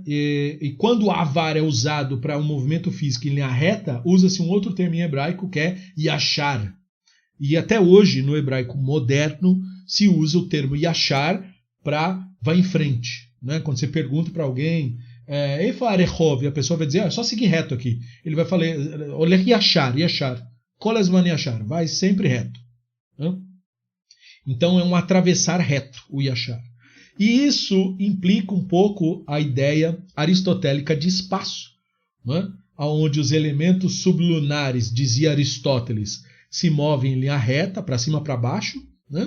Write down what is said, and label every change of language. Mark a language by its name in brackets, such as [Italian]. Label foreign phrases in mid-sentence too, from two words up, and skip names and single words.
[Portuguese] E quando o avar é usado para um movimento físico em linha reta, usa-se um outro termo em hebraico que é yashar. E até hoje, no hebraico moderno, se usa o termo yashar para vai em frente. Né? Quando você pergunta para alguém, [Hebrew] איפה הרחוב, [Portuguese] a pessoa vai dizer, é só seguir reto aqui. Ele vai falar, olha [Hebrew] ישר, כל הזמן ישר, [Portuguese] vai sempre reto. Né? Então é um atravessar reto, o yashar. E isso implica um pouco a ideia aristotélica de espaço, né? Onde os elementos sublunares, dizia Aristóteles, se movem em linha reta, para cima para baixo, né?